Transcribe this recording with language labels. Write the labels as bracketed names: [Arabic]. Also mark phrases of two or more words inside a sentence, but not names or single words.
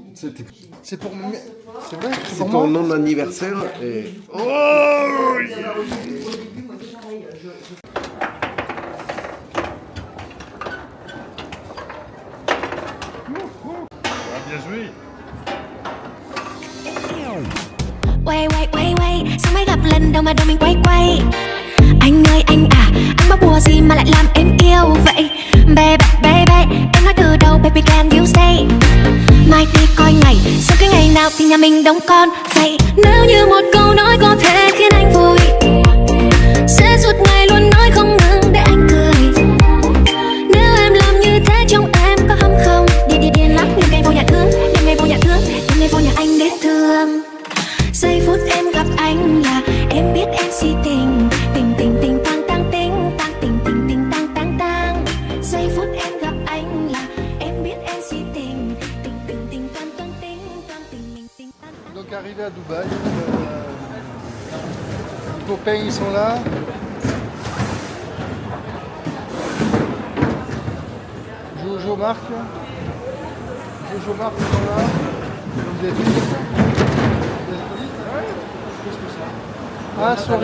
[French] C'est pour moi. C'est vrai? C'est C'est pour ton moi? nom d'anniversaire et... Bien joué. [Vietnamese] Quay sao mới gặp lần đầu mà đầu mình quay Anh ơi anh à, anh bắt bùa gì mà lại làm em yêu vậy Baby, em nói từ đầu [English] baby can you [Vietnamese] stay Mai đi coi ngày, sau cái ngày nào thì nhà mình đóng con vậy Nếu như một câu nói có thể khiến anh vui Sẽ suốt ngày luôn nói không ngừng để anh cười Nếu em làm như thế trong em có hâm không Điên lắm, đêm ngày vô nhà thương Đêm ngày vô nhà thương, đêm ngày vô nhà anh để thương Giây phút em gặp anh là em biết em si tình Tình tang tang tình tang tang Giây phút em gặp anh là em biết em si tình Tình tang tang tình tang. [French] Donc arrivé à Dubaï, les copains ils sont là. Jojo Marc ils sont là. Vous êtes Ah, sorry.